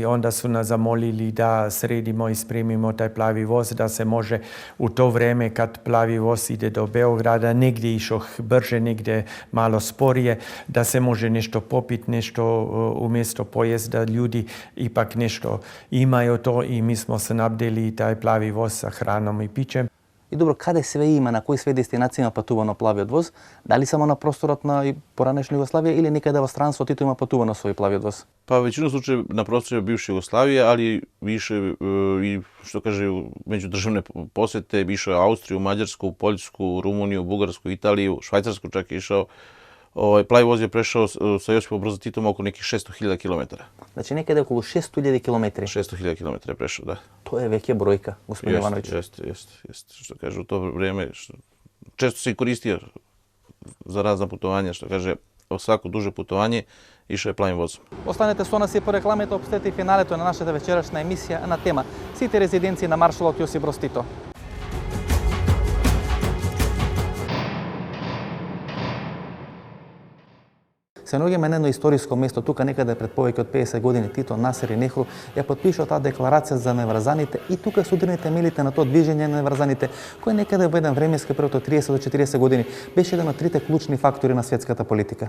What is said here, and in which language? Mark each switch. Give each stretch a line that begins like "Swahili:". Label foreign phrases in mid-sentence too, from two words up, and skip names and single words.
Bosnian: Onda su nas zamolili da sredimo i spremimo taj plavi voz, da se može u to vreme kad plavi voz ide do Beograda, negdje išao brže, negdje malo sporije, da se može nešto popiti, nešto umjesto pojest, da ljudi ipak nešto imaju to i mi smo se nabdeli taj plavi voz sa hranom i pićem.
Macedonian: И добро, каде све има, на кои све дестинации има патувано плавиот воз? Дали само на просторот на поранешна Југославија или некаде во странство Тито има патувано свој плавиот воз?
Bosnian: Pa većinu slučaja na prostoru bivše Jugoslavije, ali više i što kaže međudržavne posjete, išao je Austriju, Mađarsku, Poljsku, Rumuniju, Bugarsku, Italiju, Švajcarsku čak je išao. Plavi voz je prešao sa Josipom Brozom Titom oko nekih 600.000 km.
Macedonian: Значи некаде околу 600.000 км.
Bosnian: 600.000 km je prešao, da.
Macedonian: То е веќе бројка, господин Јовановиќ.
Bosnian: Jeste. Što kaže, u to vrijeme često se i koristio za razna putovanja, što kaže, svako duže putovanje išao je plavim vozom.
Macedonian: Останете со нас и по рекламите обстети финалето на нашата вечерашна емисија на тема сите резиденции на маршалот Јосип Броз Тито. Се наоѓаме на едно историско место, тука некаде пред повеќе од 50 години Тито, Насер и Нехру ја подпишаа таа декларација за неврзаните и тука се удрени темелите на тоа движење на неврзаните, кој некаде во еден временски период од 30 до 40 години беше еден од трите клучни фактори на светската политика.